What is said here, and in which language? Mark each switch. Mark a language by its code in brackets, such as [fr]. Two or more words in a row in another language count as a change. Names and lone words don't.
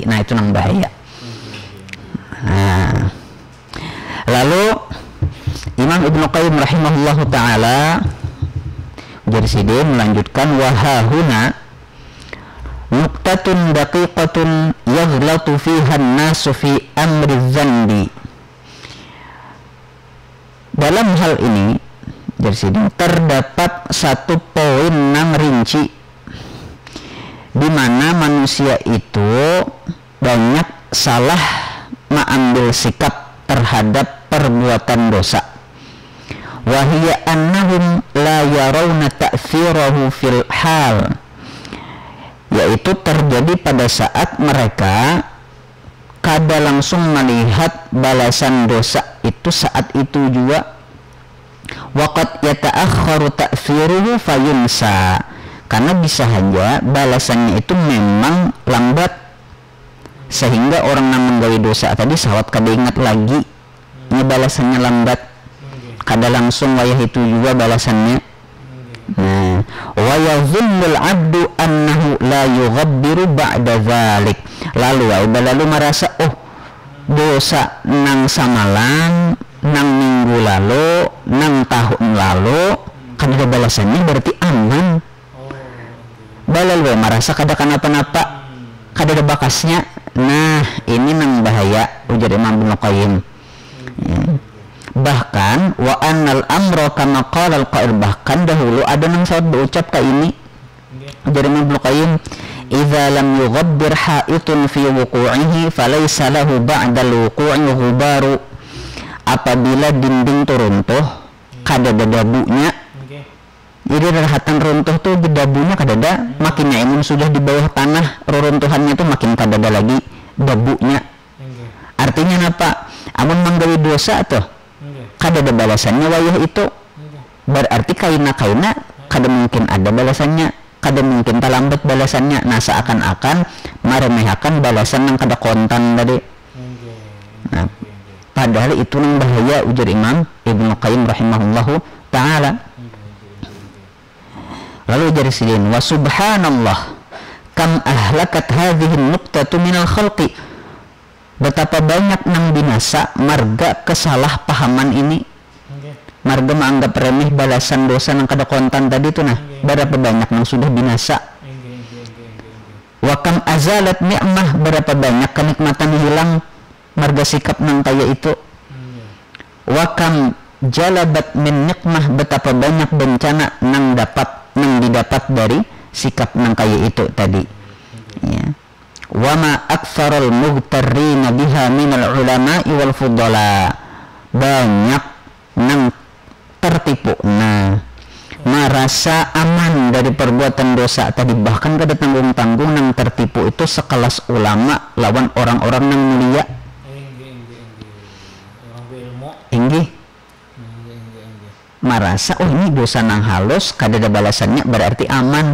[bjn] Nah itu nang bahaya. Nah, lalu Imam Ibnu Qayyim [ar] رحمه الله تعالى [bjn] Jarsidin melanjutkan, [ar] وها هنا نقطة دقيقة يغلط فيها الناس في أمر الذنب. [bjn] Dalam hal ini Jarsidin terdapat satu poin nang rinci di mana manusia itu banyak salah mengambil sikap terhadap perbuatan dosa. [ar] وهي أنهم لا يرون تأثيره في الحال, [bjn] yaitu terjadi pada saat mereka kada langsung melihat balasan dosa itu saat itu juga. [ar] وقد يتأخر تأثيره فينسى, [bjn] karena bisa saja balasannya itu memang lambat sehingga orang yang menggawi dosa tadi sawat kada ingat lagi ini balasannya lambat, kada langsung wayah itu juga balasannya. Nah, [ar] ويظن العبد أنه لا يغير بعد ذلك, [bjn] lalu merasa dosa nang samalang, nang minggu lalu, nang tahun lalu kada ada balasannya, berarti aman. Balalu merasa kada kenapa-napa, kada ada bakasnya. Nah ini nang bahaya ujar Imam Ibnu Qayyim. [ar] Bahkan وأن الأمر كما قال القائل, [bjn] bahkan dahulu ada nang saat berucap ka ini ujar Imam Ibnu Qayyim, [ar] إذا لم يغبر حائط في وقوعه فليس له بعد الوقوع غبار. [bjn] Apabila dinding tu runtuh kada ada dabunya. Jadi darahatan runtuh tuh dedabunya kada ada, makin imun sudah di bawah tanah reruntuhannya tuh makin kada ada lagi dabunya. Artinya apa? Amun menggawi dosa tuh kada ada balasannya wayah itu. Berarti kaina kada mungkin ada balasannya, kada mungkin terlambat balasannya. Nah seakan-akan meremehkan balasan yang kada kontan tadi. Nah, padahal itu yang bahaya ujar Imam Ibnu Qayyim [ar] رحمه الله تعالى. [bjn] Lalu dari sini, [ar] وسبحان الله كم أهلكت هذه النقطة من الخلق, [bjn] betapa banyak nang binasa marga kesalahpahaman ini. Marga menganggap remeh balasan dosa nang kada kontan tadi itu, nah berapa banyak nang sudah binasa. [ar] وكم أزالت نعمة, [bjn] berapa banyak kenikmatan hilang marga sikap nang kaya itu. [ar] وكم جلبت من نقمة, [bjn] betapa banyak bencana nang didapat dari sikap nang kaya itu tadi. Ya. [ar] وما أكثر المغترين بها من العلماء والفضلاء, [bjn] banyak nang tertipu merasa aman dari perbuatan dosa tadi, bahkan kada tanggung-tanggung nang tertipu itu sekelas ulama lawan orang-orang nang mulia. Inggih merasa oh ini dosa nang halus kada ada balasannya berarti aman.